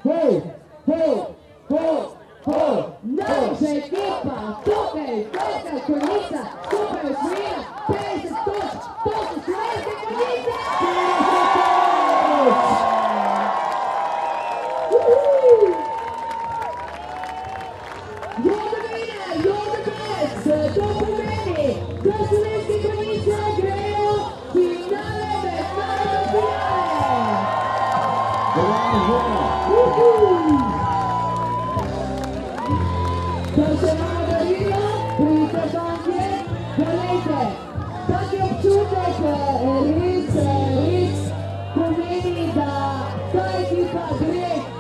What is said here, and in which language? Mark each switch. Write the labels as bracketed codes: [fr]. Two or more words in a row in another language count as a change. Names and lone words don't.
[sl] Naša ekipa, tukaj, konica, skupaj osvojila 50 točk, to so slovenske konice! 50 točk! [en] You're the best! [sl] To pomeni, da slovenske konice grejo finale mednarodne finale! Da se malo darilo, pridite fantje, poglejte, tak je občutek res pomeni, da ta ekipa gre